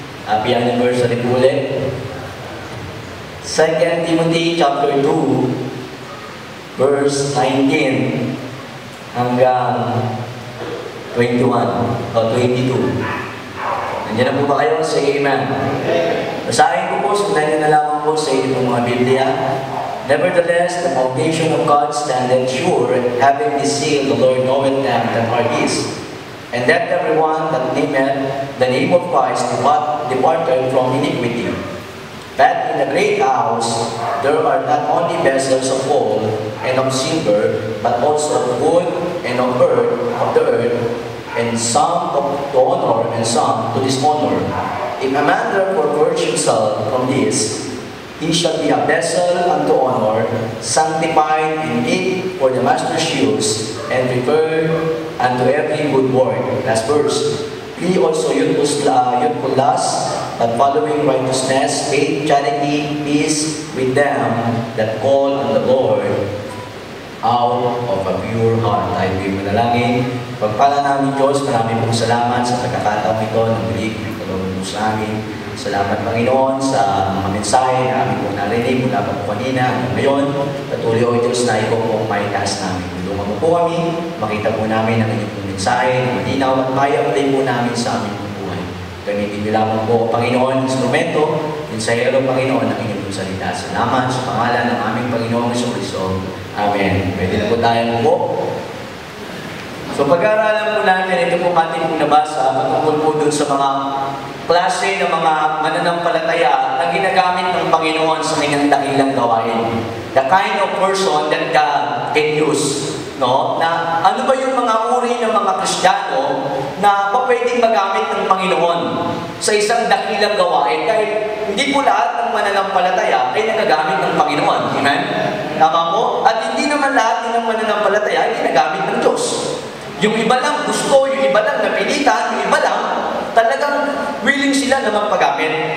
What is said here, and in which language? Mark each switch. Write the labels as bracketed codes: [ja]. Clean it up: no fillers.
[tl] Happy anniversary po ulit. 2 Timothy chapter 2, verse 19 hanggang 21 o 22. Nandiyan na po ba kayo? [en] Say amen. [tl] Basahin ko po, sundan nyo na lamang po sa inyong mga Biblia. [en] Nevertheless, the foundation of God standeth sure, having this seal, the Lord knoweth them that are his. And that everyone that nameth the name of Christ departed from iniquity. That in the great house there are not only vessels of gold and of silver, but also of wood and of the earth, and some to honor and some to dishonor. If a man therefore purge himself from this, he shall be a vessel unto honor, sanctified and meet for the master's use, and prepared unto every good work. Last verse. He also youthful lust, but following righteousness, faith, charity, peace with them that call on the Lord out of a pure heart. [tl] Tayo po'y manalangin. Pagpala namin Diyos, maraming pong salamat sa pagkakataon ito ng bilig ng sa amin. Salamat Panginoon sa mga mensahe na aming pong narinig mula pa po kanina hanggang ngayon. Patuloy o Diyos na ikaw pong maitaas namin. Tulungan mo po kami, makita po namin ang inyong pong mensahe, na malinaw at maya ulit po namin sa aming pong buhay. Gamitin niyo lamang po Panginoon, instrumento, mensahero Panginoon ang inyong pong salita. Salamat sa pangalan ng aming Panginoong Jesucristo. Amen. Pwede na po tayo po. So pag-aaralan po natin, ito po ating pong nabasa patungkol po dun sa mga klase ng mga mananampalataya na ginagamit ng Panginoon sa kanyang dakilang gawain. [en] The kind of person that God can use. [tl] No? Na ano ba yung mga uri ng mga Kristiyano na pwedeng magamit ng Panginoon sa isang dakilang gawain? Dahil hindi po lahat ng mananampalataya ay nagagamit ng Panginoon. Amen? Tama po? At hindi naman lahat ng mananampalataya ay ginagamit ng Diyos. Yung iba lang gusto, yung iba lang napilitan, yung iba lang talagang willing sila na magpagamit.